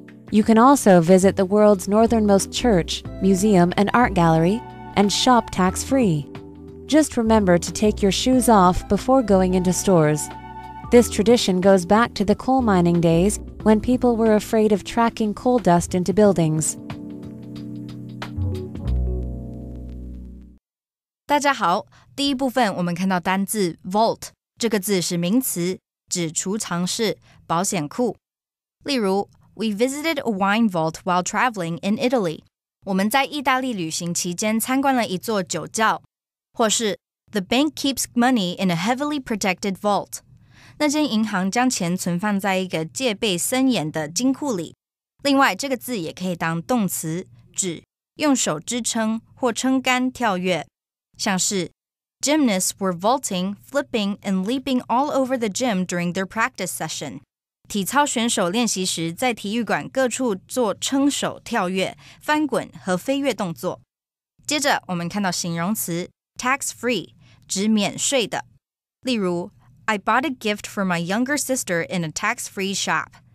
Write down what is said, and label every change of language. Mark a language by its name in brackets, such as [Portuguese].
[English] You can also visit the world's northernmost church, museum, and art gallery, and shop tax-free. Just remember to take your shoes off before going into stores. This tradition goes back to the coal mining days when people were afraid of tracking coal dust into buildings. [Chinese] 大家好，第一部分我们看到单字 vault 这个字是名词，指储藏室、保险库。 [English] 例如 We visited a wine vault while traveling in Italy. [Chinese] 我们在意大利旅行期间参观了一座酒窖。 [English] 或是 The bank keeps money in a heavily protected vault. [Chinese] 那间银行将钱存放在一个戒备森严的金库里。另外，这个字也可以当动词，指用手支撑或撑杆跳跃。 [English] 像是 Gymnasts were vaulting, flipping, and leaping all over the gym during their practice session. [Chinese] 体操选手练习时在体育馆各处做撑手跳跃、翻滚和飞跃动作。接着我们看到形容词 tax-free 指免税的。 [English] 例如 I bought a gift for my younger sister in a tax-free shop.